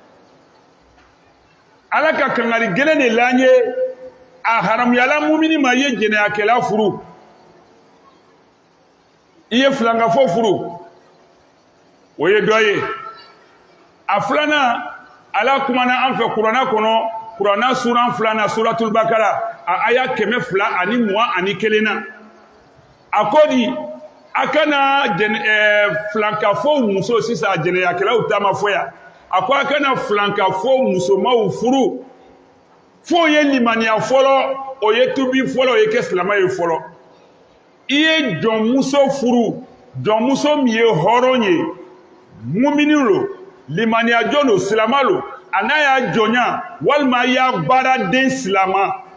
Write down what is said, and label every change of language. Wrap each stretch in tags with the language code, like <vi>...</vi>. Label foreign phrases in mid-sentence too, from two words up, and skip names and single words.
<bm>Ala ka kangari gɛlɛn de la an ye a haramuyala mumini ma I ye jɛnɛyakɛla furu I ye filankafo furu o ye dɔ ye a filanan Ala kumana an fɛ kuranɛ kɔnɔ kuranɛ sura 2nan suratul bakara a aya 221 na a ko di a kana filankafo muso sisan jɛnɛyakɛlaw ta ma fɔ yan a ko a kana filankafo musomaw furu fo ye limaniya fɔlɔ o ye tubi fɔlɔ o ye kɛ silama ye fɔlɔ I ye jɔnmuso furu jɔnmuso min ye hɔrɔn ye mumini lo limaniya jɔn lo silama lo a n'a y'a jɔnya walima I y'a baaraden silama</bm>